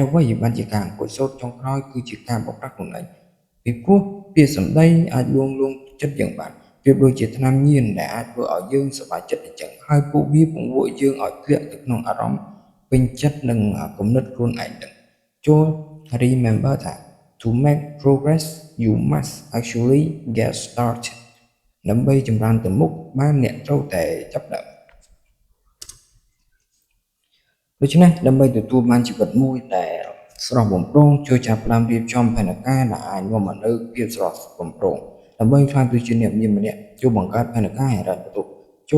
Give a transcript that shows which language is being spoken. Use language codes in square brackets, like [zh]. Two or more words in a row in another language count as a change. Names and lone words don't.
[km] អ្វីបានជាការអង្គុយសូត្រចុងក្រោយគឺជាការបោកប្រាស់ខ្លួនឯងពីព្រោះពាក្យសម្ដីអាចលួងចិត្តយើងបានទប្រៀបដូចជាថ្នាំញៀនដែលអាចធ្វើឲ្យយើងសប្បាយចិត្តអញ្ចឹងហើយពួកវាពង្វក់យើងឲ្យធ្លាក់ទៅក្នុងអារម្មណ៍ពេញចិត្តនិងគំនិតខ្លួនឯងនឹងចូល [en] remember that to make progress you must actually get started [km] ដើម្បីចម្រើនទៅមុខបានអ្នកត្រូវតែចាប់ផ្ដើម ដូច្នេះដើម្បីទទួលបានជីវិតមួយដែលស្រស់បំព្រងជួយចាប់ផ្ដើមរៀបចំផែនការដែលអាចនាំមកនូវភាពស្រស់បំព្រងដើម្បីក្លាយទៅជាអ្នកមានម្នាក់ជួយបង្កើតផែនការហិរញ្ញវត្ថុចូល